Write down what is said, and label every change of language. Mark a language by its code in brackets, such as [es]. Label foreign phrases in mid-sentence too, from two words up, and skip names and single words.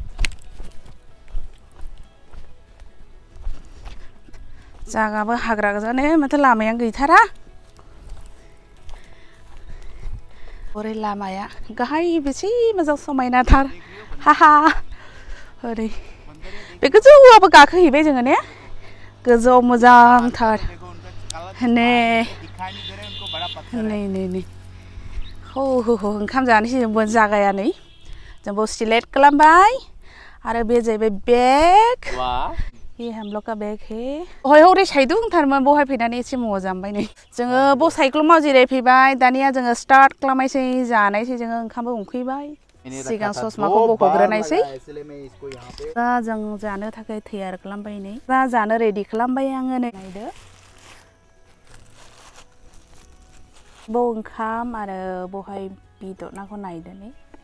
[brx] जागाबो हाग्रा गोजानो माथो लामायानो गैथारा ओरै लामाया गाहाय बेसे मोजां समायनाथार हाहा ओरै बे गोजौआवबो गाखोहैबाय जोङो ने गोजौआव मोजांथार नै हो ओंखाम जानोसै जोंबो जागाया नै जोंबो सिलेक्ट खालामबाय आरो बे जाहैबाय [hi] बेग ये हम लोग का बेग है [brx] बहाय हरै साइदुंथारमोन बहाय फैनानै एसे मोजांबाय नै जोङो ब साइकेलाव जिरायफैबाय दानिया जोङो स्टार्ट खालामनायसै जानायसै जोङो ओंखामबो उखैबाय सिगां ससमाखौ बख'ग्रोनायसै दा जों जानो थाखाय तैयार खालामबाय नै दा जानो रेडि खालामबाय आङो नै नायदो बो ओंखाम आरो बहाय बेदरनाखौ नायदो नै